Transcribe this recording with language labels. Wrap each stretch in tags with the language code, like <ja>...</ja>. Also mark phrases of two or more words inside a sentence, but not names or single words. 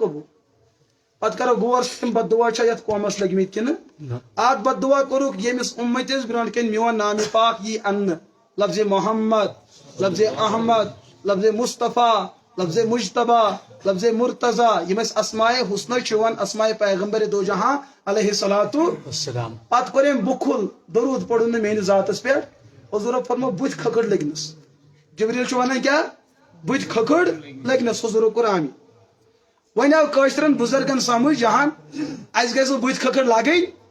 <ks>قبوٗل پتہٕ کرو غور تِم بد دعا چھا یتھ قومس لٔگمٕتۍ کِنہٕ اکھ بد دعا کوٚرُکھ ییٚمِس اُمتِس برونٛٹھ کَنۍ میون نامہِ پاک یی اننہٕ لفظِ محمد لفظِ احمد لفظِ مصطفیٰ لفظِ مجتبہ لفظِ مرتضیٰ یِم ٲسۍ اسمائے حسنہ چھِ یِوان اسمائے پیغمبر دو جہاں</ks> <ar>علیہ صلاتُ وسلام</ar> <ks>پتہٕ کوٚر أمۍ بُکھُل درود پوٚرُن نہٕ میٲنِس ذاتس پٮ۪ٹھ حضوٗرو فرمو بٕتھِ کھٔکھٕڑ لٔگنس جبریٖل چھُ ونان کیٛاہ بٕتھِ کھٔکھٕڑ لٔگنس حضوٗرو کوٚر آمیٖن وۄنۍ آو کٲشرٮ۪ن بُزرگن سمجھ جہان اسہِ گژھِ نہٕ بٕتھِ کھٔکھٕڑ لگٕنۍ</ks>